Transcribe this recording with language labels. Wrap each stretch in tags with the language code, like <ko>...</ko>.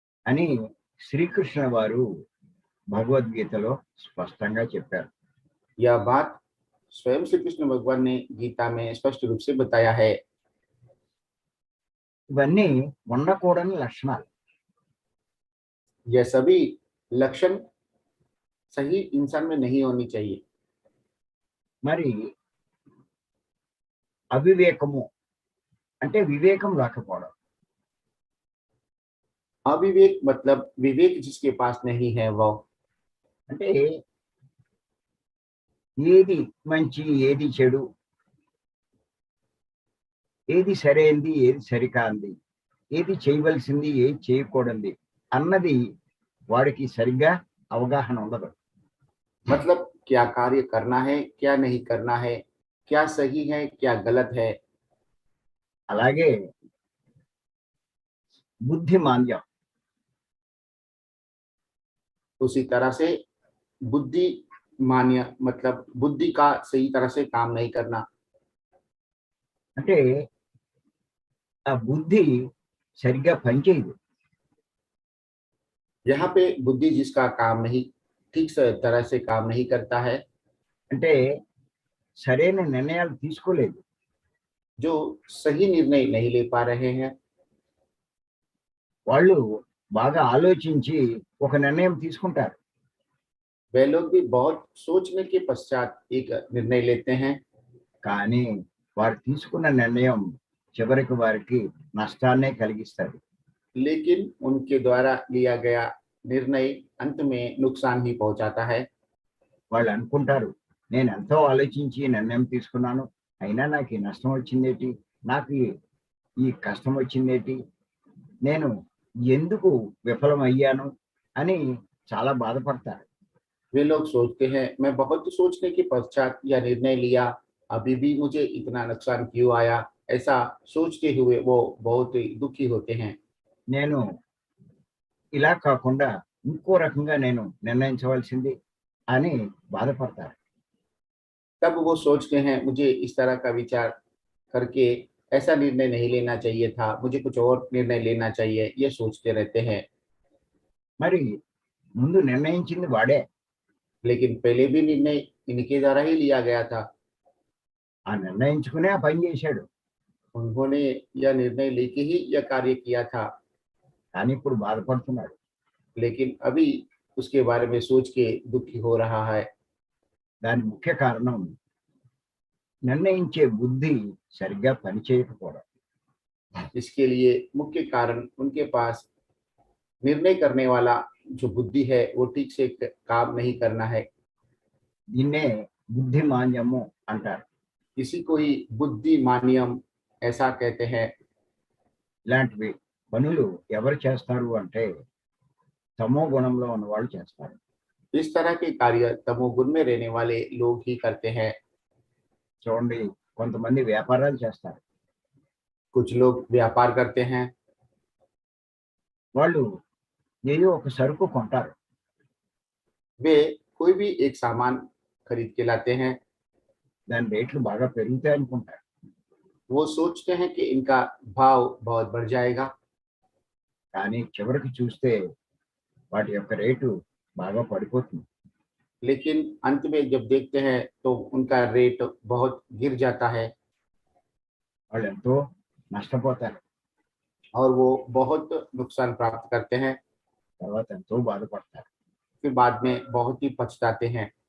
<te>అని శ్రీకృష్ణ వారు భగవద్గీతలో స్పష్టంగా చెప్పారు.</te> <hi>यह बात स्वयं श्री कृष्ण भगवान ने गीता में स्पष्ट रूप से बताया है।</hi> <te>ఇవన్నీ ఉండకూడని లక్షణాలు.</te> <hi>यह सभी लक्षण सही इंसान में नहीं होनी चाहिए।</hi> <te>మరి అవివేకము అంటే వివేకం రాకపోవడం.</te> <hi>अविवेक मतलब विवेक जिसके पास नहीं है वह,</hi> <te>అంటే ఏది మంచి ఏది చెడు, ఏది సరైంది ఏది సరికాంది, ఏది చేయవలసింది ఏది చేయకూడదు అన్నది వాడికి సరిగ్గా అవగాహన ఉండదు.</te> <hi>मतलब क्या कार्य करना है क्या नहीं करना है, क्या सही है क्या गलत है।</hi> <te>అలాగే బుద్ధిమాంద్యం,</te> <hi>उसी तरह से बुद्धि मान्य मतलब बुद्धि का सही तरह से काम नहीं करना।</hi> <te>అంటే ఆ బుద్ధి సరిగ్గా పనిచేయదు.</te> <hi>यहाँ पे बुद्धि जिसका काम नहीं ठीक से तरह से काम नहीं करता है,</hi> <te>అంటే సరైన నిర్ణయాలు తీసుకోలేదు.</te> <hi>जो सही निर्णय नहीं ले पा रहे हैं,</hi> <te>వాళ్ళు బాగా ఆలోచించి ఒక నిర్ణయం తీసుకుంటారు.</te> <hi>वे लोग भी बहुत सोचने के पश्चात एक निर्णय लेते हैं,</hi> <te>కానీ వారు తీసుకున్న నిర్ణయం చివరికి వారికి నష్టాన్నే కలిగిస్తుంది.</te> <hi>लेकिन उनके द्वारा लिया गया निर्णय अंत में नुकसान ही पहुंचाता है।</hi> <te>వాళ్ళు అనుకుంటారు, నేను ఎంతో ఆలోచించి ఈ నిర్ణయం తీసుకున్నాను, అయినా నాకు ఈ నష్టం వచ్చిందేటి, నాకు ఈ కష్టం వచ్చిందేటి, నేను ఎందుకు విఫలమయ్యాను అని చాలా బాధపడతారు.</te> <hi>वे लोग सोचते हैं मैं बहुत सोचने के पश्चात यह निर्णय लिया, अभी भी मुझे इतना नुकसान क्यों आया, ऐसा सोचते हुए वो बहुत ही दुखी होते हैं।</hi> <te>నేను ఇలా కాకుండా ఇంకో రకంగా నేను నిర్ణయించవలసింది అని బాధపడతారు.</te> <hi>तब वो सोचते हैं मुझे इस तरह का विचार करके ऐसा निर्णय नहीं लेना चाहिए था, मुझे कुछ और निर्णय लेना चाहिए, ये सोचते रहते हैं।</hi> <te>మరి ముందు నిర్ణయించింది వాడే.</te> <hi>लेकिन पहले भी निर्णय इनके द्वारा ही लिया गया था,</hi> <te>ఆ నిర్ణయించుకునే ఆ పని చేశాడు.</te> <hi>उन्होंने यह निर्णय लेके ही यह कार्य किया था,</hi> <te>కానీ ఇప్పుడు బాధపడుతున్నాడు.</te> <hi>लेकिन अभी उसके बारे में सोच के दुखी हो रहा है।</hi> <te>దాని ముఖ్య కారణం నిర్ణయించే బుద్ధి సరిగ్గా పనిచేయకపోవడం.</te> <hi>इसके लिए मुख्य कारण उनके पास निर्णय करने वाला जो बुद्धि है वो ठीक से काम नहीं करना है।</hi> <te>దీన్నే బుద్ధిమాంద్యము అంటారు.</te> <hi>इसी को ही बुद्धिमानियम ऐसा कहते हैं।</hi> <te>ఇలాంటివి పనులు ఎవరు చేస్తారు అంటే తమో గుణంలో ఉన్న వాళ్ళు చేస్తారు.</te> <hi>इस तरह के कार्य तमोगुण में रहने वाले लोग ही करते हैं।</hi> <te>చూడండి, కొంతమంది వ్యాపారాలు చేస్తారు.</te> <hi>कुछ लोग व्यापार करते हैं।</hi> <te>వాళ్ళు ఏదో ఒక సరుకు కొంటారు.</te> <hi>वे कोई भी एक सामान खरीद के लाते हैं।</hi> <te>దాని రేట్లు బాగా పెరుగుతాయి అనుకుంటారు.</te> <hi>वो सोचते हैं कि इनका भाव बहुत बढ़ जाएगा,</hi> <te>కానీ చివరికి చూస్తే వాటి యొక్క రేటు బాగా పడిపోతుంది.</te> <hi>लेकिन अंत में जब देखते हैं तो उनका रेट बहुत गिर जाता है</hi> <te>వాళ్ళు ఎంతో నష్టపోతారు.</te> <hi>और वो बहुत नुकसान प्राप्त करते हैं।</hi> <te>తర్వాత ఎంతో బాధపడతారు.</te> <hi>फिर बाद में बहुत ही पछताते हैं।</hi>